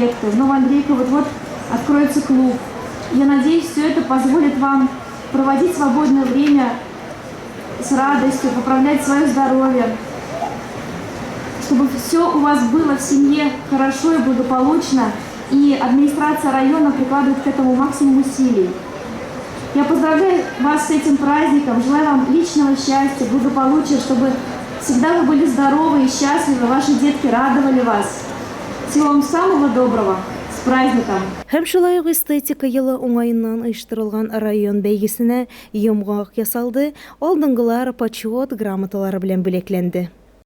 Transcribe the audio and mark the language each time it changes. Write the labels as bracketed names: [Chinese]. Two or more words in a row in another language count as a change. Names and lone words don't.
[Russian] В Новоандрейково вот откроется клуб. Я надеюсь, все это позволит вам проводить свободное время с радостью, поправлять свое здоровье, чтобы все у вас было в семье хорошо и благополучно, и администрация района прикладывает к этому максимум усилий. Я поздравляю вас с этим праздником, желаю вам личного счастья, благополучия, чтобы всегда вы были здоровы и счастливы, ваши детки радовали вас. Всего вам самого доброго. С праздником! [Tatar] Һәм шулай ук эстетика елы уңаеннан оештырылган район бәйгесенә йомгак ясалды, алдынгылар почет грамоталары белән бүләкләнде.